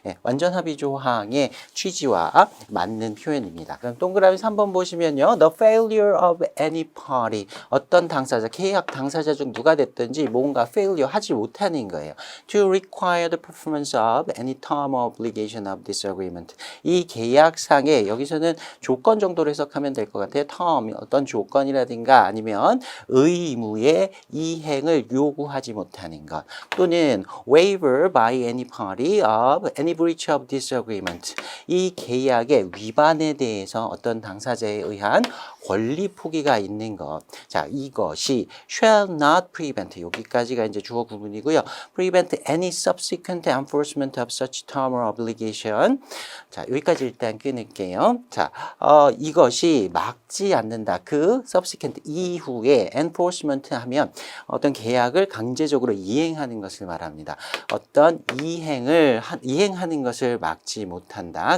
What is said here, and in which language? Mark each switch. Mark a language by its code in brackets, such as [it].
[ko] 완전 합의 조항의 취지와 맞는 표현입니다. 그럼 동그라미 3번 보시면요. [en] The failure failure of any party. [ko] 어떤 당사자, 계약 당사자 중 누가 됐든지 뭔가 failure 하지 못하는 거예요. [en] To require the performance of any term or obligation of this agreement. [ko] 이 계약상에 여기서는 조건 정도로 해석하면 될 것 같아요. [en] term, [ko] 어떤 조건이라든가 아니면 의무의 이행을 요구하지 못하는 것 또는 [en] waiver by any party of any breach of this agreement. [ko] 이 계약의 위반에 대해서 어떤 당사자에 의한 권리 포기가 있는 것. 자, 이것이 [en] shall not prevent [ko] 여기까지가 이제 주어 구문이고요. [en] prevent any subsequent enforcement of such term or obligation. [ko] 자, 여기까지 일단 끊을게요. 자, 이것이 막지 않는다. 그 subsequent 이후에 enforcement 하면 어떤 계약을 강제적으로 이행하는 것을 말합니다. 어떤 이행하는 것을 막지 못한다.